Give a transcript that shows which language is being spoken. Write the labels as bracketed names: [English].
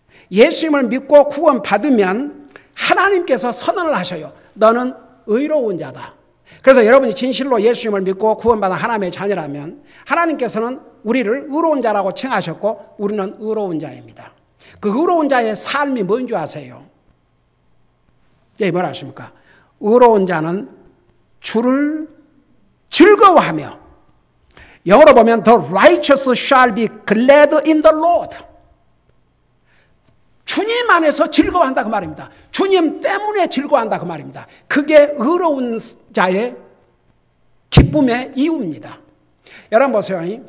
[Korean] 예수님을 믿고 구원받으면 하나님께서 선언을 하셔요. 너는 의로운 자다. 그래서 여러분이 진실로 예수님을 믿고 구원받은 하나님의 자녀라면 하나님께서는 우리를 의로운 자라고 칭하셨고 우리는 의로운 자입니다. 그 의로운 자의 삶이 뭔 줄 아세요? 예, 뭐라 하십니까? 의로운 자는 주를 즐거워하며, 영어로 보면 [English] The righteous shall be glad in the Lord. [Korean] 주님 안에서 즐거워한다 그 말입니다. 주님 때문에 즐거워한다 그 말입니다. 그게 의로운 자의 기쁨의 이유입니다. 여러분 보세요.